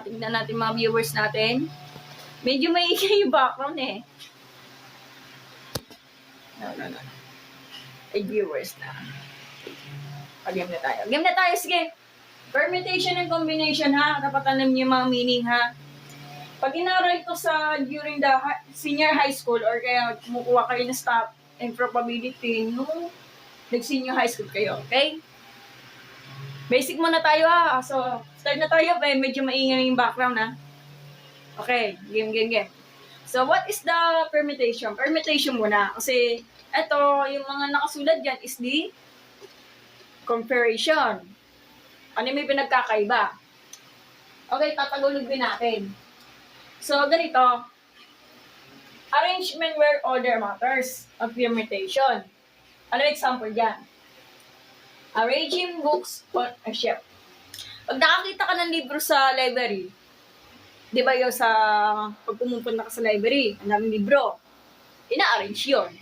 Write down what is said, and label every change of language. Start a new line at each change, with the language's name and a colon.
Filipino: Tingnan natin mga viewers natin. Medyo may yung background eh. No. Ay, viewers na. Game na tayo. Game na tayo, sige.
English: Permutation and combination, ha?
Filipino: Dapat alam niyo yung mga meaning, ha? Pag inaral ito during the senior high school or kaya kumukuha kayo ng stat and probability nung nag-senior high school kayo, okay? Basic muna tayo, ha? So, start na tayo. Medyo maingay yung background, ha?
English: Okay, game. So, what is the permutation?
Filipino: Permutation muna. Kasi, ito, yung mga nakasulat dyan is the comparison. Ano may pinagkakaiba? Okay, tatagulugin natin. So, ganito.
English: Arrangement where order matters of permutation.
Filipino: Ano example dyan?
English: Arranging books on a shelf.
Filipino: Pag nakakita ka ng libro sa library, di ba yung pag pumupunta ka sa library, ang daming libro, ina-arrange yun.